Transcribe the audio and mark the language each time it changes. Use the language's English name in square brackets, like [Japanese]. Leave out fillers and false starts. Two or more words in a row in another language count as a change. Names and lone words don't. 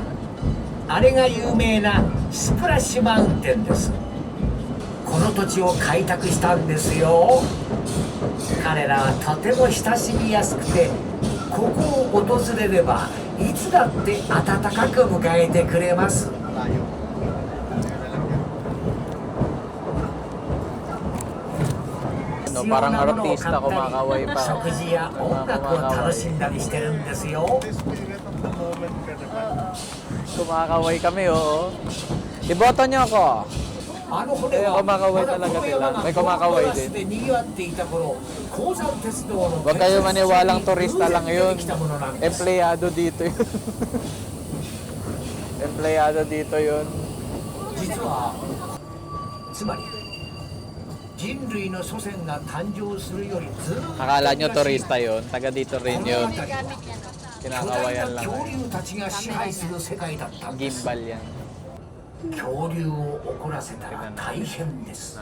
[Japanese] あれが有名なスプラッシュマウンテンです。この土地を開拓したんですよ。彼らはとても親しみやすくてここを訪れればいつだって温かく迎えてくれます。 [Filipino] Parang artista, kumakaway pa. [Japanese] 食事や音楽を楽しんだりしてるんですよ。 [Filipino] Kumakaway kami, oo. Iboto niyo ako. [Japanese] あの骨は [Filipino] kumakaway talaga sila. May kumakaway din. [Japanese] で賑わっていた頃、鉱山鉄道の [Filipino] Huwag kayo maniwalang turista lang yun. Empleyado dito yun. Empleyado dito yun. [Japanese] 実はつまり人類の祖先が誕生するよりずっと [Filipino] Akala nyo turista yun. Taga dito rin yun. Gamit yan, no? [Japanese] 巨大 [Filipino] Kinakawayan [Japanese] な [Filipino] lang. [Japanese] 恐竜たちが支配する世界だったんです。 [Filipino] Gimbal yan. [Japanese] 恐竜を怒らせたら大変です。